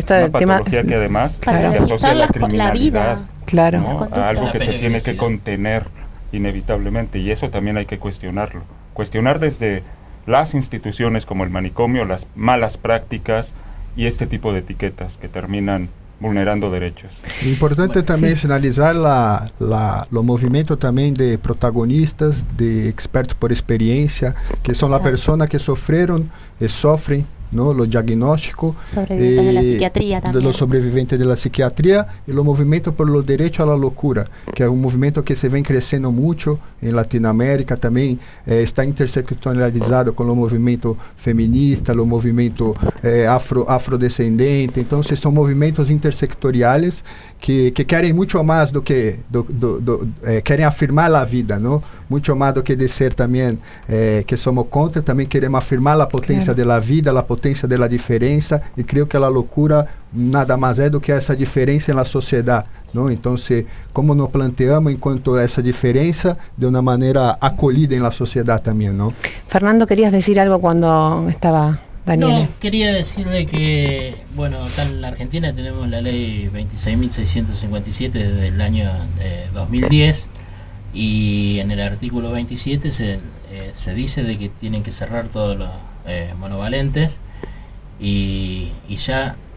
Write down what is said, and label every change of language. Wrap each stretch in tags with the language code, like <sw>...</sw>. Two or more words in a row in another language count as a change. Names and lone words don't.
<es>una patología que además se asocia a la criminalidad. Claro. ¿no? A algo que se tiene que contener inevitablemente, y eso también hay que cuestionarlo. Cuestionar desde las instituciones como el manicomio, las malas prácticas y este tipo de etiquetas que terminan vulnerando derechos.</es> <pt>Importante também sinalizar o movimento também de protagonistas, de expertos por experiência, que são as pessoas que sofreram e sofrem,</pt> <es>¿no? Los diagnósticos de la psiquiatría también. De los sobrevivientes de la psiquiatría y los movimientos por los derechos a la locura, que es un movimiento que se ven creciendo mucho en Latinoamérica también, está interseccionalizado con los movimientos feministas, los movimientos afrodescendentes. Entonces son movimientos intersectoriales</es> <pt>que querem muito mais do que querem afirmar a vida, não? Muito mais do que dizer também que somos contra, também queremos afirmar a potência da vida, a potência da diferença, e creio que a loucura nada mais é do que essa diferença na sociedade, não? Então, como</pt> <es>nos planteamos</es> <pt>enquanto essa diferença de uma maneira acolhida na sociedade também, não?</pt> <es>Fernando, querías decir algo cuando estaba Daniel. No, quería decirle que, bueno, acá en la Argentina tenemos la ley 26.657 desde el año 2010, y en el artículo 27 se dice de que tienen que cerrar todos los monovalentes, y ya</es>